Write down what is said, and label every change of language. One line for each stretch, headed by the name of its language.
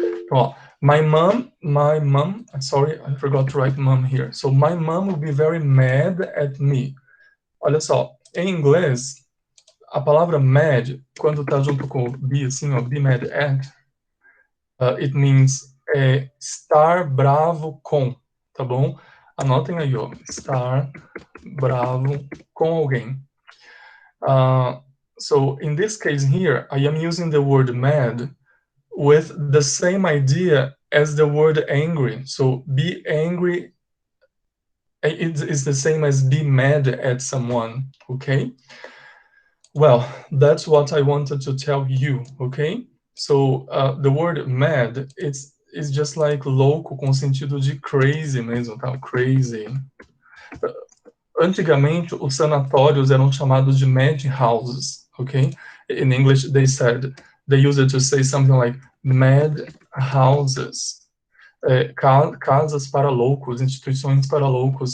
English: Well, my mom, sorry, I forgot to write mom here. So my mom will be very mad at me.
Portuguese: Olha só, em inglês, a palavra mad, quando tá junto com be, assim, ó, be mad at,
English: it means
Portuguese: estar bravo com, tá bom? Anotem aí, ó, estar bravo com alguém.
English: So in this case here, I am using the word mad with the same idea as the word angry. So be angry is the same as be mad at someone, okay? Well, that's what I wanted to tell you, okay? So the word mad, it's just like
Portuguese: louco com sentido de
English: crazy mesmo, tá? Crazy.
Portuguese: Antigamente, os sanatórios eram chamados de madhouses, okay?
English: In English, they use it to say something like mad houses.
Portuguese: Casas para loucos, instituições para loucos.